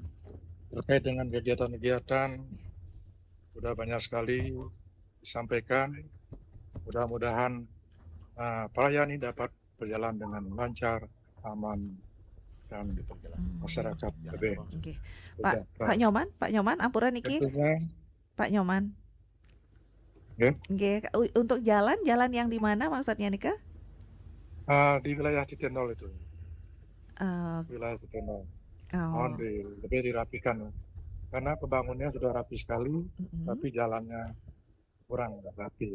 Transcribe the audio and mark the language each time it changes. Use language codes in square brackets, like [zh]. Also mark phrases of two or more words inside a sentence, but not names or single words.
[id] terkait dengan kegiatan-kegiatan sudah banyak sekali disampaikan. Mudah-mudahan perayaan ini dapat berjalan dengan lancar, aman, dan masyarakat lebih Oke. sejahtera. Pak Nyoman Ampura niki. Tentunya Pak Nyoman. Ya. Nggih, untuk jalan yang di mana maksudnya nika? di wilayah titik nol itu, Eh, wilayah titik nol. oh, Mohon lebih dirapikan, karena pembangunannya sudah rapi sekali, tapi jalannya kurang rapi.